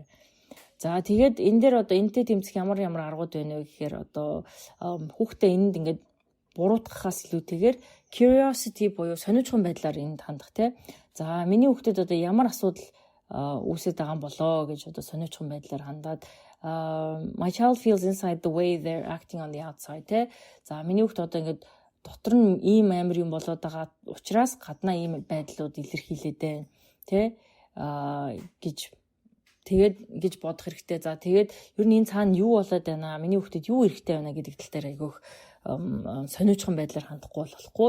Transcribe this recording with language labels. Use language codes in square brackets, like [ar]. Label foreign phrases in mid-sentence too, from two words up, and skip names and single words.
[mn] За тэгээд энэ дээр одоо энэтэй тэмцэх ямар аргууд байна вэ гэхээр одоо хүүхдээ энд ингээд буруутгахаас илүүтэйгээр curiosity буюу сонирхсан байдлаар энд хандах тий. За миний хүүхдэд одоо ямар асуудал үүсэж байгаа юм болоо гэж одоо сонирхсан байдлаар хандаад [en] my child feels inside the way they're acting on the outside [mn] тий. За миний хүүхд одоо ингээд дотор нь ийм амар юм болоод байгаа учраас гаднаа ийм байдлууд илэрхийлээд байна тий гэж гэж бодох хэрэгтэй. За тэгээд ер нь энэ цаана юу болоод байна? Миний хүүхдэд юу хэрэгтэй байна гэдэг тал дээр айгүйх сонирхсан байдлаар хандахгүй болохгүй.